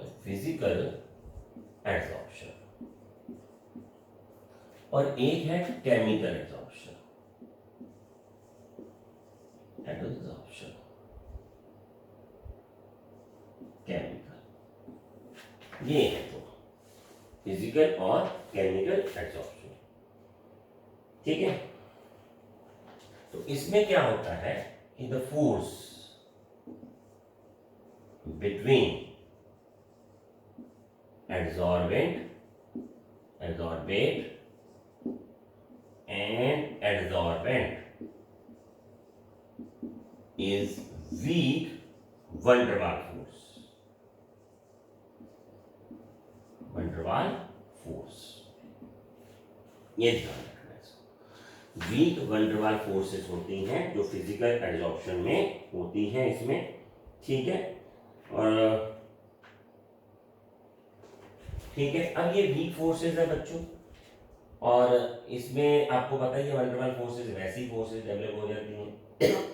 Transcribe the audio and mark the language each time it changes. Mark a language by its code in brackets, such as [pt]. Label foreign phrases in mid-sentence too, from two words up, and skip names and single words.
[en] तो physical adsorption, [hi] और एक है [en] chemical adsorption, adsorption chemical. [hi] ये है तो फिजिकल और [en] chemical adsorption, [hi] ठीक है। तो इसमें क्या होता है कि [en] the force between adsorbate and adsorbent is weak van der Waals force. van der Waals force, [hi] ये ध्यान रखना है इसको। [en] weak van der Waals forces [hi] होती हैं जो [en] physical adsorption [hi] में होती हैं इसमें, ठीक है। और ठीक है, अब ये [en] weak forces [hi] है बच्चों, और इसमें आपको पता ही है [en] van der Waals forces [hi] वैसी फोर्सेस डेवलप हो जाती हैं।